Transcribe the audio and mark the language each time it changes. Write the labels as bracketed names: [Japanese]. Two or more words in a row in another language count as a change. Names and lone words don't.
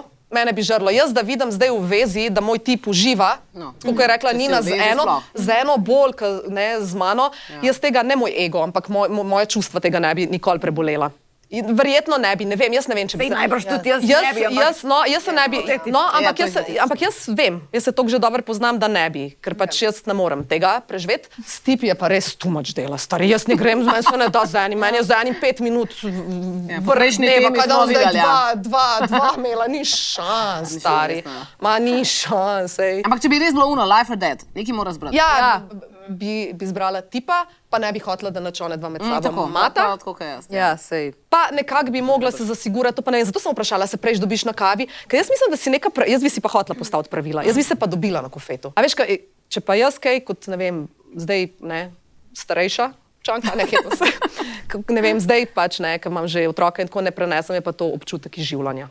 [Slovenian] Jaz, da vidim zdaj v vezi, da moj tip uživa, kot je rekla Nina, z eno bolj, ne z mano, jaz tega, ne moj ego, ampak moje čustva tega ne bi nikoli prebolela. Verjetno ne bi, ne vem, jaz ne vem, če bi... Najbrž tudi jaz ne bi, jaz se ne bi, ampak jaz vem, jaz se toliko že dobro poznam, da ne bi, ker pač jaz ne morem tega preživeti. S tipi je pa res [English] too much [Slovenian] dela, stari, jaz ne grem, meni se ne da z enim, meni je z enim 5 minut vrh dneva, kaj da zdaj dva imela, ni šans, stari, ni šans, ej. Ampak če bi res bilo [English] life or death, [Slovenian] nekaj mora zbrati. Ja, bi zbrala tipa, pa ne bi hotela, da načone dva med sabo mata. Ja, sej. Pa nekako bi mogla se zasigurati, to pa ne vem, zato sem vprašala, se prejš dobiš na kavi, ker jaz mislim, da si jaz bi si pa hotela postaviti pravila, jaz bi se pa dobila na kofetu. A veš, če pa jaz kaj, kot ne vem, zdaj, ne, starejša čanka, ne vem, zdaj pač ne, ker imam že otroka in tako ne prenesem, je pa to občutek izživljanja.